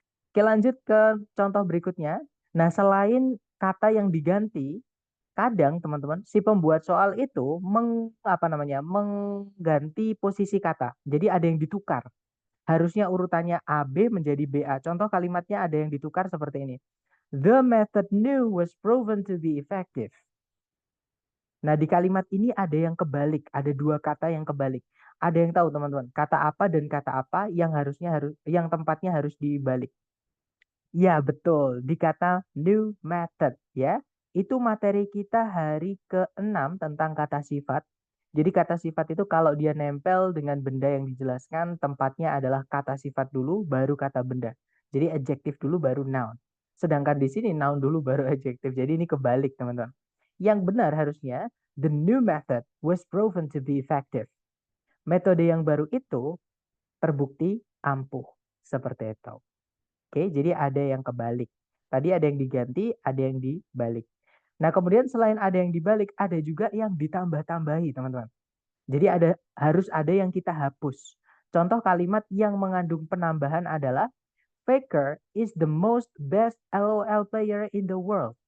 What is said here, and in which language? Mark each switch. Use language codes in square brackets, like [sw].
[id] Oke, lanjut ke contoh berikutnya. Nah, selain kata yang diganti, kadang teman-teman si pembuat soal itu mengganti posisi kata. Jadi ada yang ditukar. Harusnya urutannya A B menjadi B A. Contoh kalimatnya ada yang ditukar seperti ini. [en] The method new was proven to be effective. [id] Nah, di kalimat ini ada yang kebalik, ada dua kata yang kebalik. Ada yang tahu teman-teman, kata apa dan kata apa yang yang tempatnya harus dibalik. Ya, betul. Di kata new method ya. Itu materi kita hari ke-6 tentang kata sifat. Jadi kata sifat itu kalau dia nempel dengan benda yang dijelaskan, tempatnya adalah kata sifat dulu, baru kata benda. Jadi adjektif dulu, baru noun. Sedangkan di sini noun dulu, baru adjektif. Jadi ini kebalik, teman-teman. [en] Yang benar harusnya, the new method was proven to be effective. [id] Metode yang baru itu terbukti ampuh. Seperti itu. Oke, jadi ada yang kebalik. Tadi ada yang diganti, ada yang dibalik. Nah, kemudian selain ada yang dibalik, ada juga yang ditambah-tambahi, teman-teman. Jadi harus ada yang kita hapus. Contoh kalimat yang mengandung penambahan adalah Faker is the most best LOL player in the world.